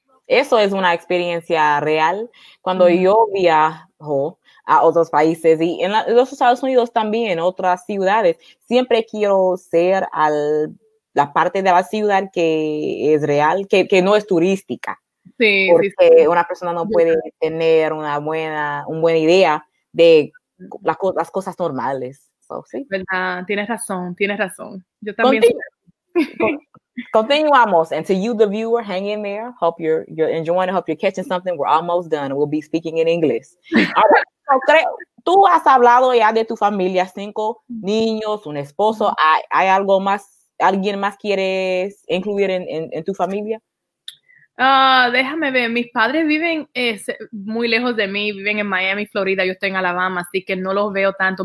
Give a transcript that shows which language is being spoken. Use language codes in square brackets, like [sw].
[es] Eso es una experiencia real. Cuando yo viajo a otros países y en los Estados Unidos también, en otras ciudades, siempre quiero ser la parte de la ciudad que es real, que no es turística. Sí, porque una persona no puede tener una buena idea de las cosas normales. So, ¿sí? ¿Verdad? Tienes razón. Yo también. Continuamos, [en] and to you, the viewer, hang in there. Hope you're enjoying it. Hope you're catching something. We're almost done. We'll be speaking in English. All right. [es] Tú has hablado ya de tu familia, 5 niños, un esposo. ¿Hay algo más? ¿Alguien más quieres incluir en tu familia? Déjame ver, mis padres viven muy lejos de mí, viven en Miami, Florida, yo estoy en Alabama, así que no los veo tanto.